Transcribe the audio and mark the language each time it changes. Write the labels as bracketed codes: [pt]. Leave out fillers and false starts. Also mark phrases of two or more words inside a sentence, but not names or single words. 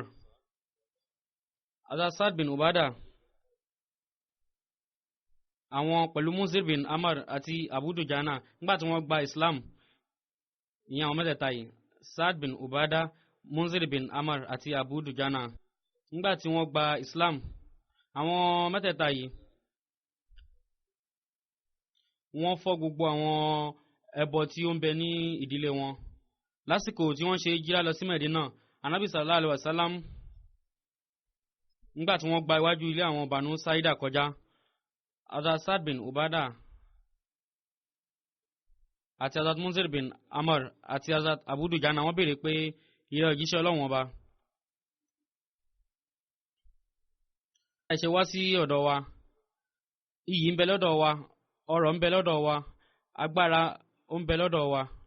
[yo] Hazrat Saad bin Ubadah àwọn pẹ̀lú Munzir bin Amr àti Abu Dujana nígbàtí wọ́n gba Islam, ìyẹn àwọn mẹ́tẹ̀ẹ̀ta yìí Saad bin Ubadah, Munzir bin Amr àti Abu Dujana nígbàtí wọ́n gba Islam, àwọn mẹ́tẹ̀ẹ̀ta yìí wọ́n fọ́ gbogbo àwọn ẹbọ tí ó ń bẹ ní ìdílé wọn. Lásìkò tí wọ́n ṣe jíra lọ sí Medina, Ànábì [ar] صلى الله عليه وسلم [yo] nígbàtí wọ́n gba iwájú ilé àwọn Banu Saida kọjá, Hazrat Saad bin Ubadah àti Hazrat Munzir bin Amr àti Hazrat Abu Dujana wọ́n béèrè pé ìrẹ́ òjíṣẹ́ Ọlọ́run ọba, ẹ ṣe wá sí ọ̀dọ̀ wa, iyì ń bẹ lọ́dọ̀ wa, ọrọ̀ ń bẹ lọ́dọ̀ wa, agbára ó ń bẹ lọ́dọ̀ wa.